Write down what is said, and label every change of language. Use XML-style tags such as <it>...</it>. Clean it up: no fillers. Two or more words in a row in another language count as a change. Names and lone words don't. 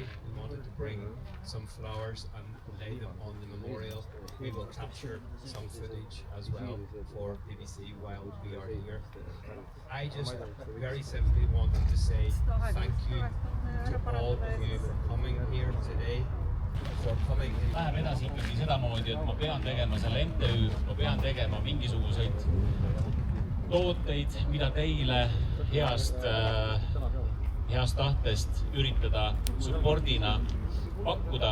<en>We wanted to bring some flowers and lay them on the memorial. We will capture some footage as well for BBC while we are here. I just very simply wanted to say thank you to all of you for coming here today.</en> <et>Läheb edasi ikkagi sedamoodi, et ma pean tegema selle MTÜ, ma pean tegema mingisuguseid tooteid, mida teile heast tahtest üritada supportina pakkuda.</et>